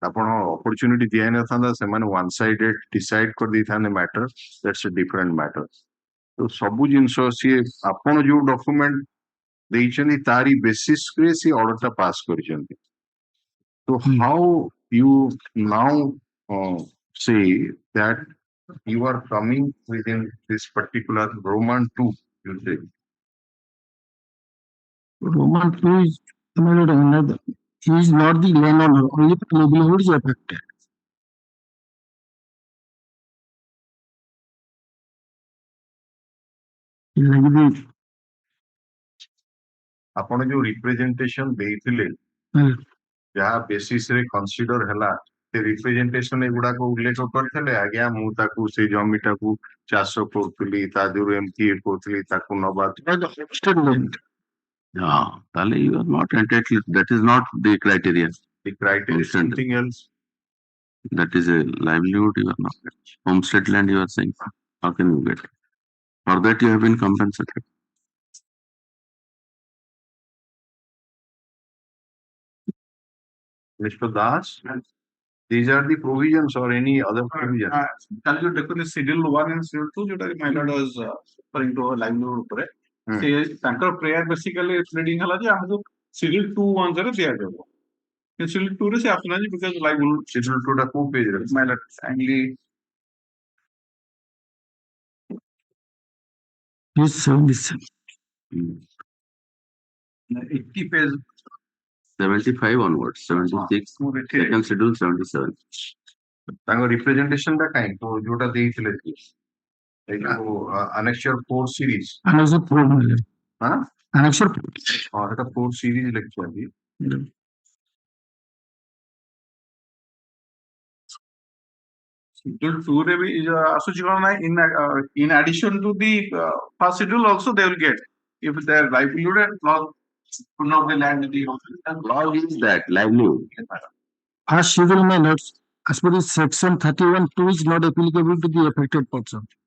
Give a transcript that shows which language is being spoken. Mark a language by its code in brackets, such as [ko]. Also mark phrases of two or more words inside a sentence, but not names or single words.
[or] ଆପଣ ଅପରଚ୍ୟୁନିଟି ଦିଆହେଇନଥାନ୍ତା ସେମାନେ [en] one sided decide [or] କରିଦେଇଥାନ୍ତେ [en] matter that's a different matter. [or] ତ ସବୁ ଜିନିଷ ସିଏ ଆପଣ ଯୋଉ ଡକୁମେଣ୍ଟ ଦେଇଛନ୍ତି ତାରି ବେସିସରେ ସିଏ [en] order pass [or] କରିଛନ୍ତି। [en] So how you now say that you are coming within this particular Roman 2, you say? Roman 2 is, my lord, another. He is not the landowner, only the livelihood is affected. Like the [or] ଆପଣ ଯୋଉ ରିପ୍ରେଜେଣ୍ଟେସନ ଦେଇଥିଲେ ଯାହା ବେସିସରେ କନସିଡର ହେଲା ସେ ରିପ୍ରେଜେଣ୍ଟେସନ ଏଗୁଡାକ ଉଲ୍ଲେଖ କରିଥିଲେ ଆଜ୍ଞା ମୁଁ ତାକୁ ସେ ଜମିଟାକୁ ଚାଷ କରୁଥିଲି ତା ଦେହରୁ ଏମିତି ଇଏ କରୁଥିଲି ତାକୁ ନବା [en] Yeah, Tali, you are not entitled. That is not the criteria. the criteria is something else. That is a livelihood you are not. Homestead land you are saying. How can you get? For that you have been compensated. Mr. Das, these are the provisions or any other provision? [or] କାଲି ଯୋଉ ଦେଖୁଥିଲି [en] Schedule 1 and Schedule 2 [or] ଯୋଉଟା କି [en] my lord was referring to livelihood [or] ଉପରେ ସେ ତାଙ୍କର [en] prayer basically pleading [or] ହେଲା ଯେ ଆମକୁ [en] Schedule 2 [or] ଅନୁସାରେ ଦିଆଯିବ। [en] Schedule 2 [or] ରେ ସେ ଆସୁନାହାନ୍ତି [en] because livelihood [or] Schedule 2 ଟା କୋଉ ପେଜ ରେ? [en] my lord kindly Yes, 77. 80 page 75 onwards, 76, second schedule 77. [or] ତାଙ୍କ ରିପ୍ରେଜେଣ୍ଟେସନ ଟା କାଇଁ ଯୋଉଟା ଦେଇଥିଲେ ଏଇ ଯୋଉ [en] annexure 4 series Annexure 4, my lord. [or] ହଁ [en] Annexure 4. [or] ହଁ ଏଟା 4 series ଲେଖିଛନ୍ତି। [en] Schedule 2 [or] ରେ ବି ଆସୁଛି କଣ ନା [en] in addition to the first schedule also they will get if their livelihood and loss of the land Law is that livelihood. First schedule, my lords, as per the section 31(2) is not applicable to the affected person.